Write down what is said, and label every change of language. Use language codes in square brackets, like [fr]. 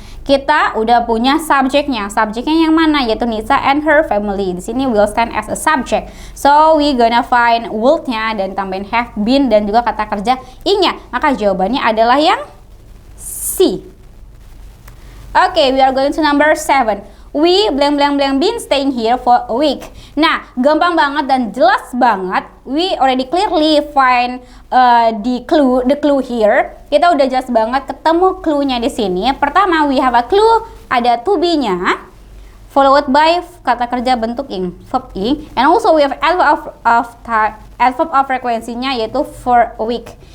[id] Kita udah punya subjeknya. Subjeknya yang mana? Yaitu Nisa and her family. Di sini will stand as a subject. [en] So we gonna find [id] would-nya dan tambahin have been dan juga kata kerja ing-nya. Maka jawabannya adalah yang C. [en] Okay, we are going to number 7. We blank blank blank been staying here for a week. [id] Nah, gampang banget dan jelas banget. [en] We already clearly find the clue here. [id] Kita udah jelas banget ketemu clue-nya di sini. Pertama, [en] we have a clue, [id] ada to be-nya followed by kata kerja bentuk ing, verb ing, and also we have adverb of frequency-nya yaitu for a week.